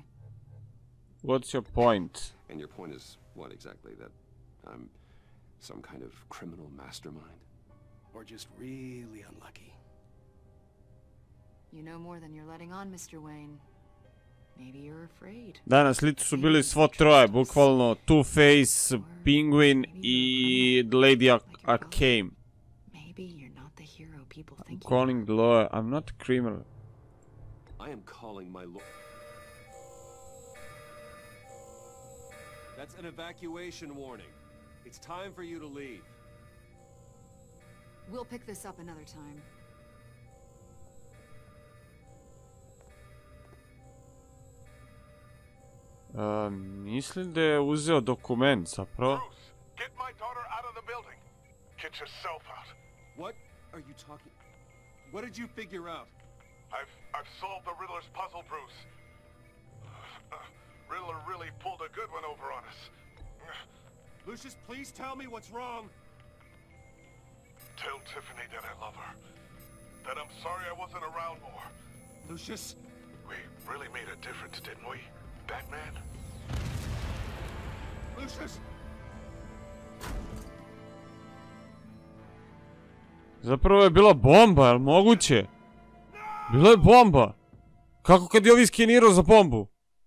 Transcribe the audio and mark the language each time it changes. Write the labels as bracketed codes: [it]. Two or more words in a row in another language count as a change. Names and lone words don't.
[en] What's your point? And your point is what exactly? That I'm some kind of criminal mastermind? Or just really unlucky? You know more than you're letting on, Mr. Wayne. Maybe you're afraid. [bs] Da, na slici su bili svo troje, bukvalno Two-Face, Penguin i Lady Arkham. [en] Maybe you're not the hero people think you Calling the lawyer. I'm not a criminal. I am calling my lawyer. That's an evacuation warning. It's time for you to leave. We'll pick this up another time. [bs] Mislim da je uzeo dokument, zapravo. [en] Bruce, get my daughter out of the building. Get yourself out. What are you talking? What did you figure out? I've solved the Riddler's puzzle, Bruce. Riddler really pulled a good one over on us. Lucius, please tell me what's wrong. Tell Tiffany that I love her. That I'm sorry I wasn't around more. Lucius? We really made a difference, didn't we, Batman? Lucius! [bs] Zapravo je bila bomba, jel moguće? Bila je bomba. Kako kad je ovi skenirao za bombu?